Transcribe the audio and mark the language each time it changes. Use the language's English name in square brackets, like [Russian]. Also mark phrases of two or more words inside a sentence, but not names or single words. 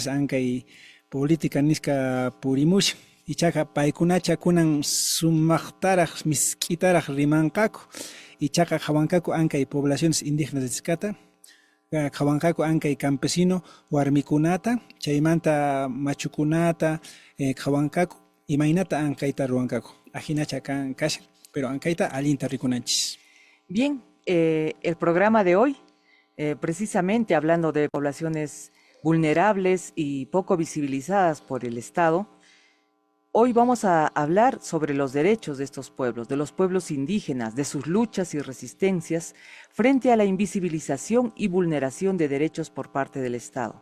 [Quechua] Ancay política nisqa purimush ichaqa paykunacha kunan sumaqtaraq misk'itaraq rimanqaku ichaqa qhawanqaku Ancay [Spanish] poblaciones indígenas [Quechua] nisqata qhawanqaku Ancay campesino warmikunata chaymanta machukunata qhawanqaku imaynata Ancayta ruwanqaku ajinacha kan kashan pero Ancayta allinta rikunanchis. [Spanish] Bien, el programa de hoy, precisamente hablando de poblaciones vulnerables y poco visibilizadas por el Estado, hoy vamos a hablar sobre los derechos de estos pueblos, de los pueblos indígenas, de sus luchas y resistencias frente a la invisibilización y vulneración de derechos por parte del Estado.